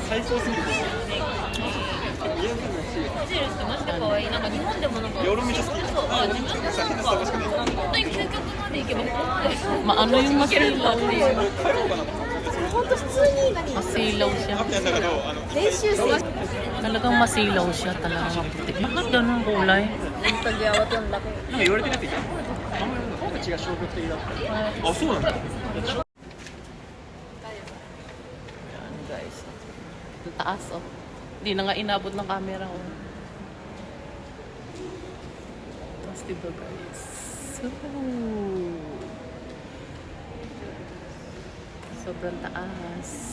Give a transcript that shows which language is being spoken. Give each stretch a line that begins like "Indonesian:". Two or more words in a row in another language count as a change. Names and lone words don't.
Filipino: Maano yung masilaw? Masilaw siya. Talagang masilaw siya. Talagang maputi. Bakit ganun kulay? Yung tagyawat yung laki.
Japanese: 言われてないって言ったあんまりフォーム違う消極的だったあ、そうなんだ
Filipino: Ayan, guys. Ang taas, oh. Hindi na nga inabot ng camera, oh. Taas dito, guys. Ooh. Sobrang taas.